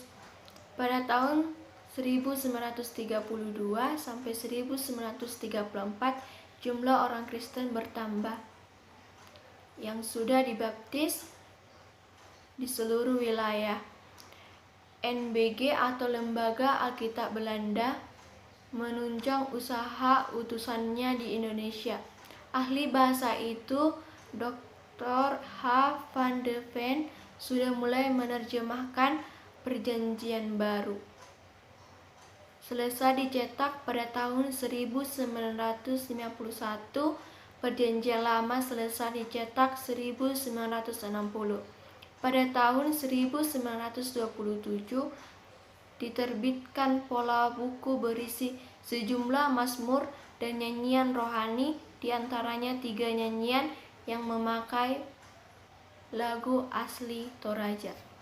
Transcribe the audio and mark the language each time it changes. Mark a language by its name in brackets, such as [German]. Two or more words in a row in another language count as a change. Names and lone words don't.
[Indonesian] Pada tahun 1932 sampai 1934 jumlah orang Kristen bertambah yang sudah dibaptis di seluruh wilayah. NBG atau Lembaga Alkitab Belanda menunjang usaha utusannya di Indonesia. Ahli bahasa itu, Dr. H. van de Ven, sudah mulai menerjemahkan Perjanjian Baru. Selesai dicetak pada tahun 1951, Perjanjian Lama selesai dicetak 1960. Pada tahun 1927 diterbitkan pola buku berisi sejumlah mazmur dan nyanyian rohani, diantaranya 3 nyanyian yang memakai lagu asli Toraja.